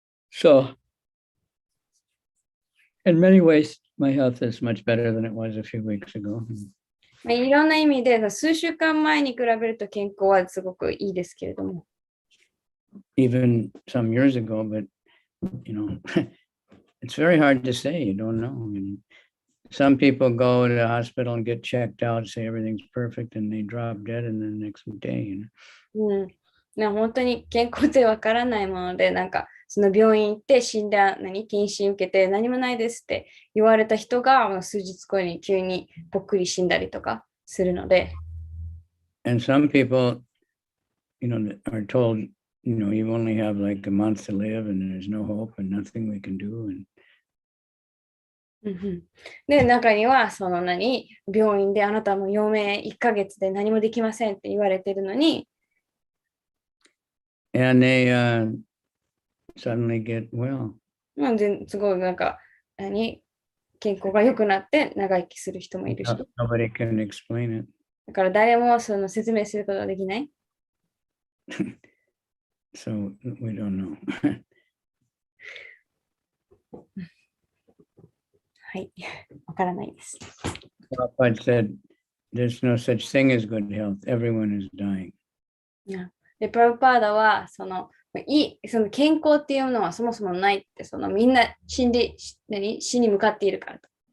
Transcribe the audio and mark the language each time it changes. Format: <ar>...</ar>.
<en>So, in many ways, my health is much better than it was a few weeks ago.</en> <ja>いろんな意味で数週間前に比べると健康はすごくいいですけれども。</ja> <en>Even some years ago, but it's very hard to say. You don't know. Some people go to the hospital and get checked out, say everything's perfect, and they drop dead in the next day.</en> <ja>本当に健康ってわからないもので、病院行って検診受けて何もないですって言われた人が数日後に急にぽっくり死んだりとかするので。</ja> <en>And some people, are told, you only have like a month to live and there's no hope and nothing we can do.</en> <ja>で、中には病院であなたも余命1ヶ月で何もできませんって言われてるのに、</ja> <en>And they suddenly get well.</en> <ja>すごい健康が良くなって長生きする人もいるし。</ja> <en>Nobody can explain it.</en> <ja>だから誰も説明することができない。</ja> <en>So we don't know.</en> <ja>はい、わからないです。</ja> <en>Prabhupada said, there's no such thing as good health. Everyone is dying.</en> <ja>で、プラブパーダは健康っていうのはそもそもないって、みんな死に向かっているからと。</ja>